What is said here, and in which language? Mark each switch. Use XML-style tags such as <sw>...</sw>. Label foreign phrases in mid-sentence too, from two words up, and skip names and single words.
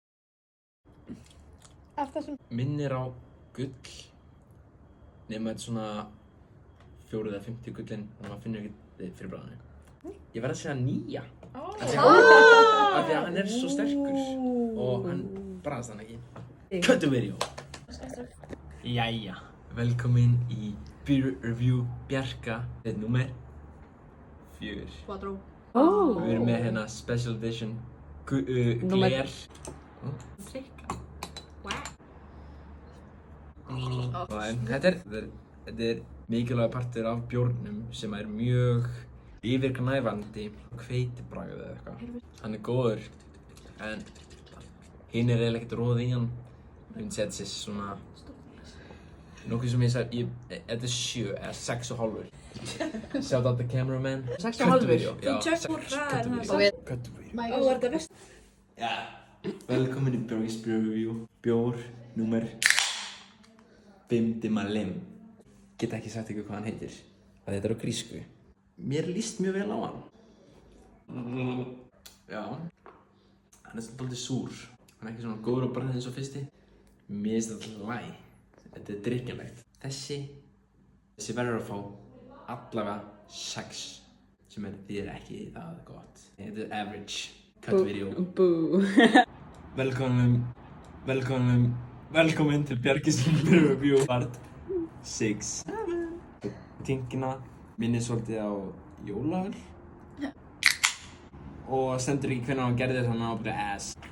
<is>Minnir á gull, nema þetta er svona 4 eða 50 gullin, þannig að maður finnur ekkert fyrir bragðinu. Ég verð að segja 9. Af því að hann er svo sterkur og hann bragðast hann ekki.</is> <en>Cut the video!</en> <is>Jæja, velkomin í Beer Review Bjarka. Þetta er númer 4. Við erum með hérna</is> <en>Special Edition</en> <is>gler. Þetta er mikilvæg partur af bjórnum sem er mjög yfirgnæfandi hveitibragð eða eitthvað. Hann er góður, en hinn er eiginlega ekkert roðið í hann. Ég myndi segja þessi svona nokkuð sem ég sagði, þetta er 7 eða 6,5.</is> <en>Shout out the cameraman.</en> <is>6,5? Já, 6.</is> <en>Cut the video.</en> <is>Já, velkomin í Bjarkis Beer Review. Bjór númer 5 Dimalim. Get ekki sagt ykkur hvað hann heitir. Þetta er á grísku. Mér líst mjög vel á hann. Já. Hann er svolítið súr. Hann er ekki svona góður á bragðið eins og fyrsti. Mér finnst þetta læg. Þetta er drikkjanlegt. Þessi verður að fá allavega 6. Sem því er ekki það gott. Þetta er average.</is> <en>Cut video.</en> <is>Velkomin til Bjarkis Beer Review Part 6. Tinkina minnir svolítið á jólaöl og stendur ekki hvernig hann gerði þetta, hann á bara ass.</is>